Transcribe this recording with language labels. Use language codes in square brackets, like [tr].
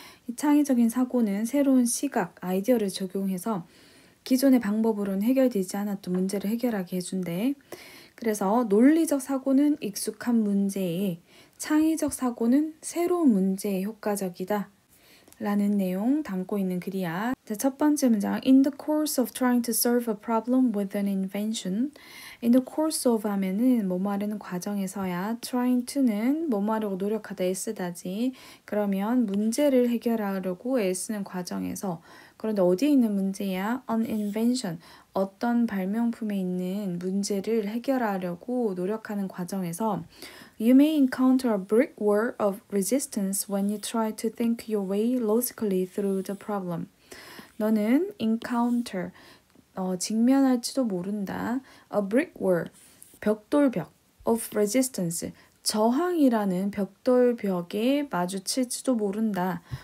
[ko] 이 창의적인 사고는 새로운 시각, 아이디어를 적용해서 기존의 방법으로는 해결되지 않았던 문제를 해결하게 해준대. 그래서 논리적 사고는 익숙한 문제에, 창의적 사고는 새로운 문제에 효과적이다 라는 내용 담고 있는 글이야. 자, 첫 번째 문장. [en] In the course of trying to solve a problem with an invention. In the course of [ko] 하면은 뭐뭐 하려는 과정에서야. trying to는 뭐뭐 하려고 노력하다 애쓰다지. 그러면 문제를 해결하려고 애쓰는 과정에서. 그런데 어디에 있는 문제야? [en] An invention. [ko] 어떤 발명품에 있는 문제를 해결하려고 노력하는 과정에서 [en] You may encounter a brick wall of resistance when you try to think your way logically through the problem. [ko] 너는 encounter, 직면할지도 모른다. A brick wall, 벽돌벽 [en] of resistance, [ko] 저항이라는 벽돌벽에 마주칠지도 모른다.